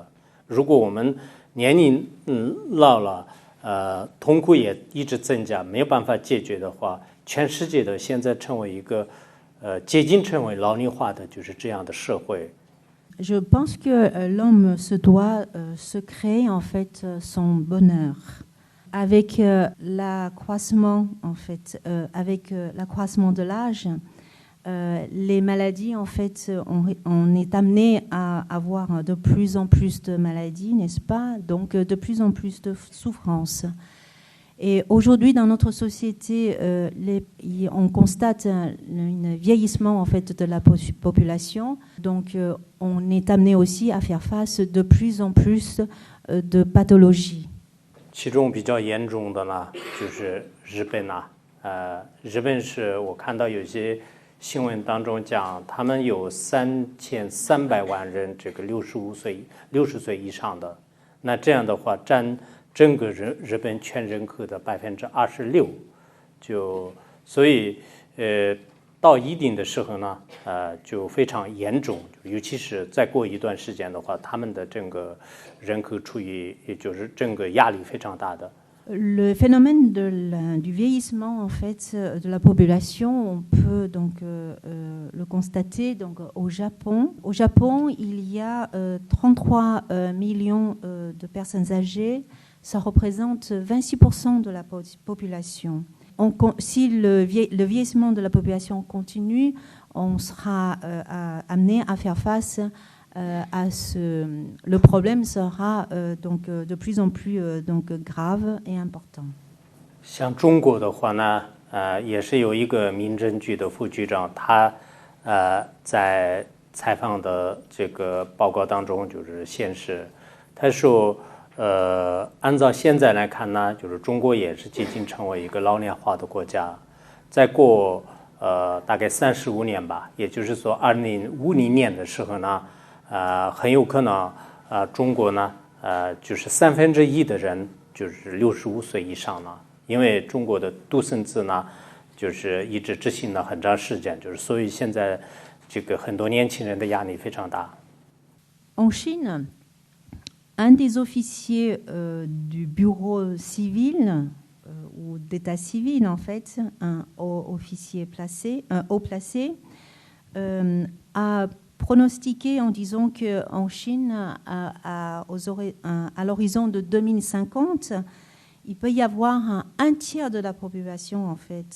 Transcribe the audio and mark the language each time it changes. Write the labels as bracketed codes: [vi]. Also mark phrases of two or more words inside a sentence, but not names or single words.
[zh] 如果我们年龄老了，痛苦也一直增加，没有办法解决的话，全世界的现在成为一个接近成为老龄化的就是这样的社会。 [fr] Je pense que l'homme se doit se créer en fait son bonheur. Avec l'accroissement en fait, avec l'accroissement de l'âge, les maladies en fait, on est amené à avoir de plus en plus de maladies, n'est-ce pas? Donc de plus en plus de souffrances. Et aujourd'hui, dans notre société, on constate un vieillissement en fait de la population. Donc, on est amené aussi à faire face de plus en plus de pathologies. [zh] 其中比较严重的呢，就是日本啊，日本是我看到有些新闻当中讲，他们有 3300万人这个60岁以上的，那这样的话占整个日本全人口的26%，所以到一定的时候呢，就非常严重，尤其是再过一段时间的话，他们的整个人口处于也就是整个压力非常大的。 [fr] Le phénomène du vieillissement en fait de la population, on peut donc le constater donc au Japon. Au Japon, il y a 33 millions de personnes âgées. Ça représente 26% de la population. Si le vieillissement de la population continue, on sera amené à faire face à le problème sera donc de plus en plus donc grave et important. [zh] 像中国的话呢，也是有一个民政局的副局长，他在采访的这个报告当中就是显示，他说。按照现在来看呢，就是中国也是接近成为一个老龄化的国家。再过大概35年吧，也就是说2050年的时候呢，很有可能中国呢就是1/3的人就是65岁以上了，因为中国的独生子呢就是一直执行了很长时间，就是所以现在这个很多年轻人的压力非常大。 [fr] En Chine,un des officiers du bureau civil ou d'état civil, en fait, un haut placé, a pronostiqué en disant qu'en Chine, à l'horizon de 2050, il peut y avoir un tiers de la population, en fait.